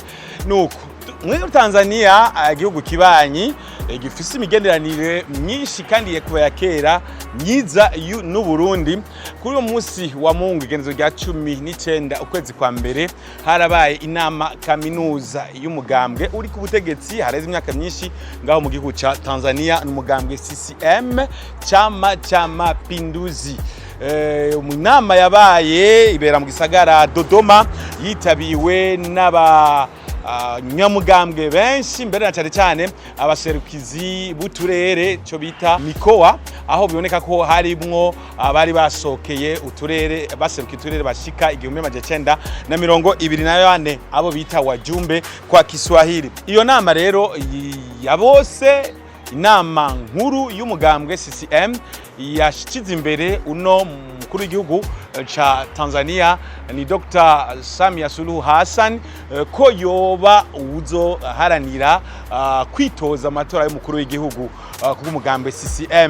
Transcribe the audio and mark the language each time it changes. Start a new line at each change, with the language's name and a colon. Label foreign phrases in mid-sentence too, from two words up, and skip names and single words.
Rundi: Nuko muri Tanzania igihugu kibanyi gifise imigenderanire myinshi kandi yekuba ya kera myiza n'u Burundi. Kuri uyu munsi wa Mungu igenezo rya 19 ukwezi kwa mbere harabaye inama kaminuza y'umugambwe uri ku butegetsi hareze imyaka myinshi ngaho mu gihugu ca Tanzania n'umugambwe CCM
Swahili: chama cha mapinduzi.
Rundi: Mu nama yabaye ibera mu gisagara Dodoma yitabiwe n'aba nyamugambwe benshi mbere na cyane abaserukizi buturere cyo bita mikoa, aho biboneka ko harimwo abari basokeye uturere baserukiye uturere bashika 1924 abo bita
Swahili: wajumbe kwa Kiswahili.
Rundi: Iyo nama rero ya bose inama nkuru y'umugambwe CCM yashikiza imbere uno mukuru w'igihugu cha Tanzania ni Dr. Samia Suluhu HASSAN ko yoba uzo haranira kwitoza amatora y'umukuru w'igihugu kubw'umugambwe CCM.